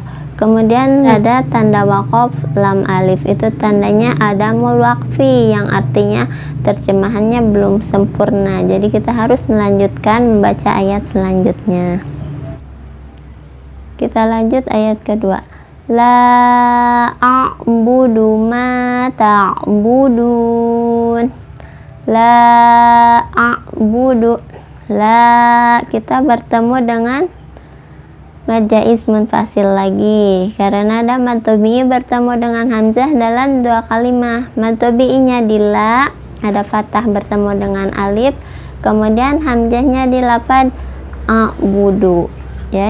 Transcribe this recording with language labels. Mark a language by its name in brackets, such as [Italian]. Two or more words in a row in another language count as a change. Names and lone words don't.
[Indonesian] Kemudian ada tanda waqaf lam alif, itu tandanya [Arabic] عدم الوقف, [Indonesian] yang artinya terjemahannya belum sempurna. Jadi kita harus melanjutkan membaca ayat selanjutnya. Kita lanjut ayat kedua. [Arabic] لا أعبد ما تعبدون. لا أعبد. La, [Indonesian] kita bertemu dengan [Arabic] مد جائز منفصل [Indonesian] lagi karena ada [Arabic] مد طبيعي [Indonesian] bertemu dengan hamzah dalam 2 kalimah. Mad tabi'inya di la, ada fathah bertemu dengan alif, kemudian hamzahnya di lafaz a'budu ya.